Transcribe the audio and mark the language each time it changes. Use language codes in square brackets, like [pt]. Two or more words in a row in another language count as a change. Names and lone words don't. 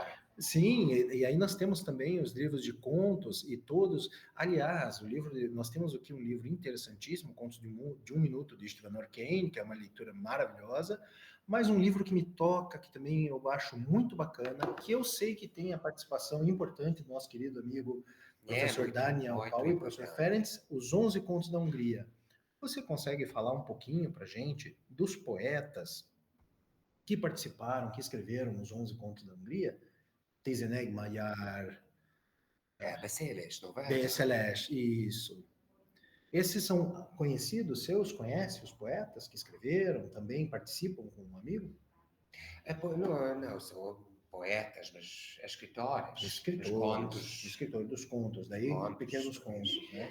[pt] Sim, e aí nós temos também os livros de contos e todos, aliás, nós temos aqui um livro interessantíssimo, Contos de um Minuto, de Stephen Kane, que é uma leitura maravilhosa, mas um livro que me toca, que também eu acho muito bacana, que eu sei que tem a participação importante do nosso querido amigo professor Daniel Paulo e professor Ferenc, Os 11 Contos da Hungria. Você consegue falar um pouquinho para a gente dos poetas que participaram, que escreveram os 11 Contos da Hungria? [hu] Tizeneg Magyar... Beszélés, [pt] não vai? Beszélés, isso. Esses são conhecidos seus? Conhece os poetas que escreveram? Também participam com um amigo? Não, são poetas, mas escritores. Escritor dos contos, daí pequenos contos, né?